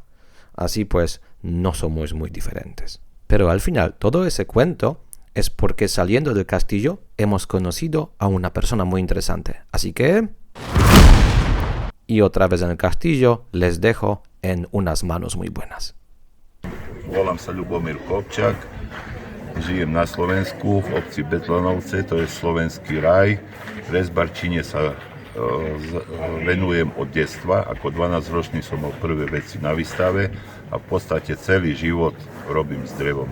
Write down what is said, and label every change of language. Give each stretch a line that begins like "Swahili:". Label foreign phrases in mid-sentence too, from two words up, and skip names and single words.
Spanish: Así pues, no somos muy diferentes. Pero al final, todo ese cuento es porque saliendo del castillo hemos conocido a una persona muy interesante. Así que... Y otra vez en el castillo les dejo en unas manos muy buenas.
Slovak: Volám sa Ľubomír Kopčák, žijem na Slovensku, v obci Betlanovce, to je slovenský raj. Rezbarčine sa venujem od detstva, ako 12-ročný som mal prvé veci na výstave a v podstate celý život robím s drevom.